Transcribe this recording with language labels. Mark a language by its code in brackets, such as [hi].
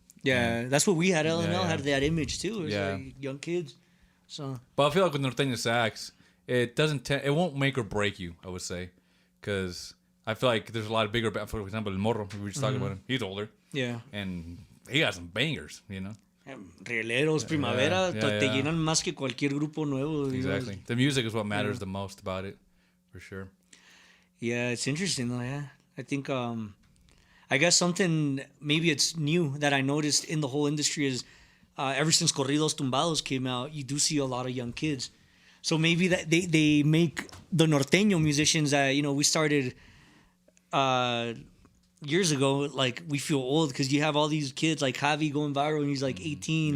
[en] Yeah, that's what we had. L&L had yeah. that image too. It was like young kids. So, but I feel like with norteño sax, it it won't make or break you, I would say, because I feel like there's a lot of bigger bands. For example, El Morro, we were just talking about him. He's older. Yeah. And he got some bangers, you know. [es] Rieleros, Primavera, te llenan más que cualquier grupo nuevo. [en] Exactly. The music is what matters the most about it, for sure. Yeah, it's interesting though. Yeah, I think I guess something maybe it's new that I noticed in the whole industry is ever since Corridos Tumbados came out, you do see a lot of young kids. So maybe that they make the norteño musicians that, you know, we started years ago, like we feel old because you have all these kids like Javi going viral and he's like 18.